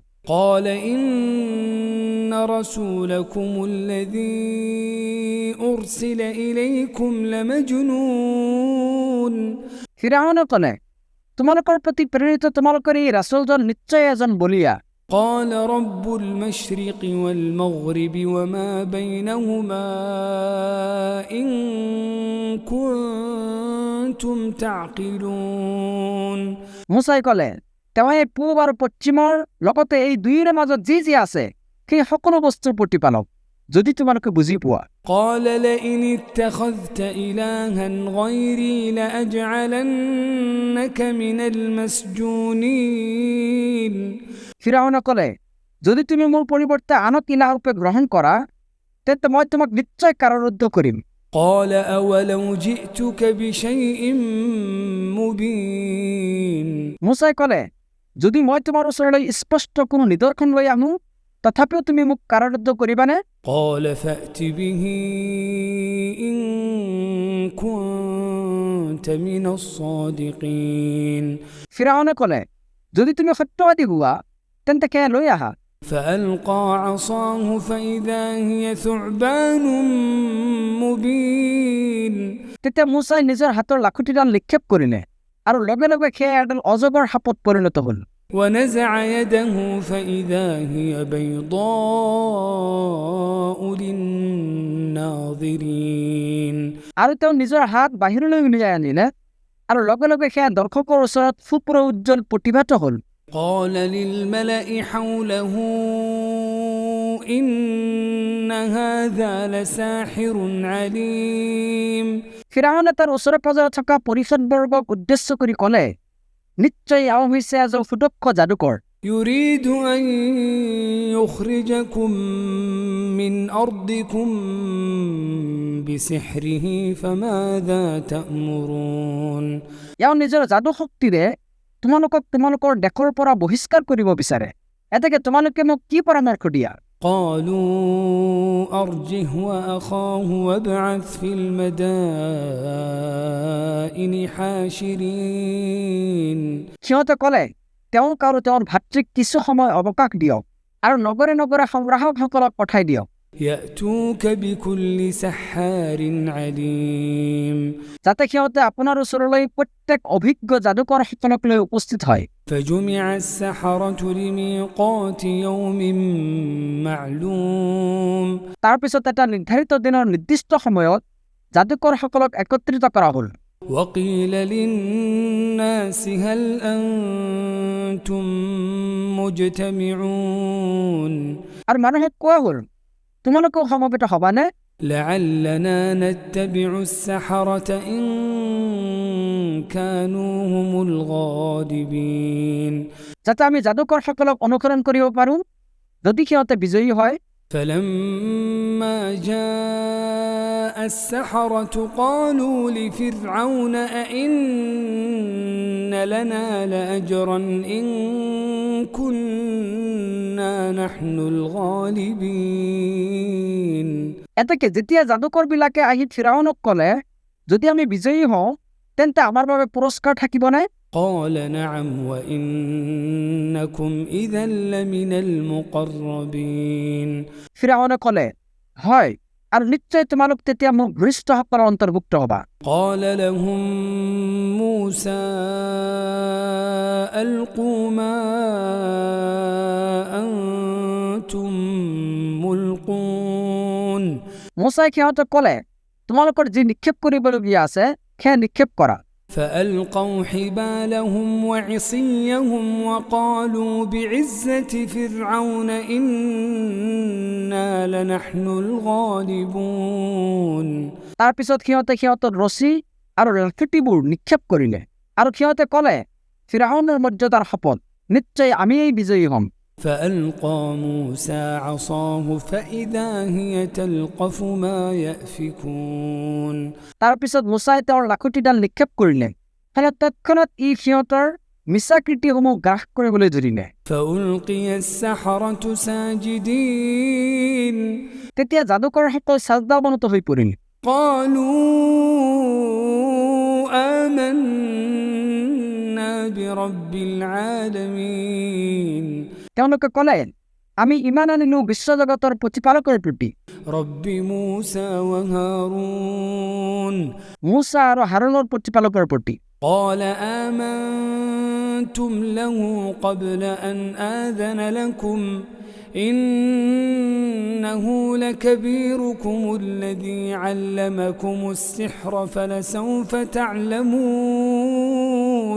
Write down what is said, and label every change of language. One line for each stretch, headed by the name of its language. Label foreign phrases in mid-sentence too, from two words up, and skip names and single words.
Arabic: قال إن رسولكم الذي أرسل إليكم لمجنون
Assamese: ফিৰাউনে ক'লে, তোমালোকৰ প্ৰতি প্ৰেৰিত তোমালোকৰ এই ৰাছুলজন নিশ্চয় এজন বলিয়া।
Arabic: قال رب المشرق والمغرب وما بينهما إن كنتم تعقلون
Assamese: মুছাই ক'লে, তেওঁৱে পূব আৰু পশ্চিমৰ লগতে এই দুয়োৰে মাজত যি যি আছে সেই সকলো বস্তুৰ প্ৰতিপালক যদি তোমালোকে বুজি পোৱা।
Arabic: قال لئن اتخذت إلها غيري لأجعلنك من المسجونين
Assamese: ফিৰাউনে ক'লে, যদি তুমি মোৰ পৰিৱৰ্তে আনক ইলাহৰূপে গ্ৰহণ কৰা তেন্তে মই তোমাক নিশ্চয় কাৰাৰুদ্ধ কৰিম।
Arabic: قال أولو جئتك بشيء مبين
Assamese: মুছাই ক'লে, যদি মই তোমাৰ ওচৰলৈ স্পষ্ট কোনো নিদৰ্শন লৈ আহোঁ তথাপিও তুমি মোক কাৰাৰুদ্ধ কৰিবানে?
Arabic: قال فأت به إن كنت من الصادقين
Assamese: ফিৰাউনে ক'লে, যদি তুমি সত্যবাদী হোৱা তেন্তে সেয়া লৈ আহা।
Arabic: فألقى عصاه فإذا هي ثعبان مبين
Assamese: তেতিয়া মুছাই নিজৰ হাতৰ লাখুটিডাল নিক্ষেপ কৰিলে আৰু লগে লগে সেয়া এডাল অজগৰ সাপত পৰিণত হ'ল।
Arabic: ونزع يده فإذا هي بيضاء للناظرين
Assamese: আৰু তেওঁ নিজৰ হাত বাহিৰলৈ উলিয়াই আনিলে আৰু লগে লগে সেয়া দৰ্শকৰ ওচৰত ফুপুৰা উজ্জ্বল প্ৰতিভাত হ'ল।
Arabic: قال للملأ حوله إن هذا لساحر عليم
Assamese: ফিৰাউনে তাৰ ওচৰে পাজৰে থকা পৰিষদবৰ্গক উদ্দেশ্য কৰি ক'লে, নিশ্চয় এওঁ হৈছে এজন সুদক্ষ যাদুকৰ।
Arabic: يريد أن يخرجكم من أرضكم بسحره فماذا تأمرون
Assamese: এওঁ নিজৰ যাদু শক্তিৰে তোমালোকক তোমালোকৰ দেশৰ পৰা বহিষ্কাৰ কৰিব বিচাৰে। এতেকে তোমালোকে মোক কি পৰামৰ্শ দিয়া?
Arabic: قالوا أرجه وأخاه وابعث في المدائن حاشرين
Assamese: সিহঁতে ক'লে, তেওঁক আৰু তেওঁৰ ভাতৃক কিছু সময় অৱকাশ দিয়ক আৰু নগৰে নগৰে সংগ্ৰাহকসকলক পঠাই দিয়ক
Arabic: يأتوك بكل سحار عليم
Assamese: যাতে সিহঁতে আপোনাৰ ওচৰলৈ প্ৰত্যেক অভিজ্ঞ যাদুকৰসকলক লৈ উপস্থিত হয়।
Arabic: فجمع السحرة لميقات يوم معلوم
Assamese: তাৰ পিছত এটা নিৰ্ধাৰিত দিনৰ নিৰ্দিষ্ট সময়ত যাদুকৰসকলক একত্ৰিত কৰা হ'ল।
Arabic: وقيل للناس هل أنتم مجتمعون
Assamese: আৰু মানুহে কোৱা হ'ল তোমালোকেও সমবেত হবানে
Arabic: لعلنا نتبع السحرة إن كانوا هم الغالبين
Assamese: যাতে আমি যাদুকৰসকলক অনুসৰণ কৰিব পাৰোঁ যদি সিহঁতে বিজয়ী হয়
Arabic: فلما جاء السحرة قالوا لفرعون أئن لنا لأجرا إن كنا نحن الغالبين
Assamese: এতেকে যেতিয়া যাদুকৰবিলাকে আহি ফিৰাউনক ক'লে যদি আমি বিজয়ী হওঁ তেন্তে আমাৰ বাবে পুৰস্কাৰ থাকিবনে
Arabic: قال نعم وإنكم إذا لمن المقربين
Assamese: ফিৰাউনে ক'লে হয় আৰু নিশ্চয় তোমালোক তেতিয়া মোৰ ঘনিষ্ঠসকলৰ অন্তৰ্ভুক্ত হ'বা
Arabic: قال لهم موسى ألقوا ما أنتم ملقون
Assamese: মোচাই সিহঁতক ক'লে তোমালোকৰ যি নিক্ষেপ কৰিবলগীয়া আছে সেয়া নিক্ষেপ কৰা
Arabic: فألقوا حبالهم وعصيهم وقالوا بعزة فرعون إنا لنحن الغالبون
Assamese: তাৰ পিছত সিহঁতে সিহঁতৰ ৰছী আৰু লাঠিবোৰ নিক্ষেপ কৰিলে আৰু সিহঁতে ক'লে ফিৰাউনৰ মৰ্যাদাৰ শপত নিশ্চয় আমিয়েই বিজয়ী হ'ম
Arabic: فألقى موسى عصاه فإذا هي تلقف ما يأفكون
Assamese: তাৰ পিছত মোচাই তেওঁৰ লাখুটিডাল নিক্ষেপ কৰিলে ফলত তৎক্ষণাত ই সিহঁতৰ মিছাকৃতিসমূহ গ্ৰাস কৰিবলৈ ধৰিলে
Arabic: فألقي السحرة ساجدين
Assamese: তেতিয়া যাদুকৰসকল চাজদা অৱনত হৈ পৰিল
Arabic: قالوا آمنا برب العالمين
Assamese: তেওঁলোকে ক'লে আমি ইমান আনিলো বিশ্বজগতৰ প্ৰতিপালকৰ প্ৰতি
Arabic: رب موسى وهارون
Assamese: মোচা আৰু হাৰুনৰ প্ৰতিপালকৰ প্ৰতি
Arabic: قال آمنتم له قبل أن آذن لكم إنه لكبيركم الذي علمكم السحر فلسوف تعلمون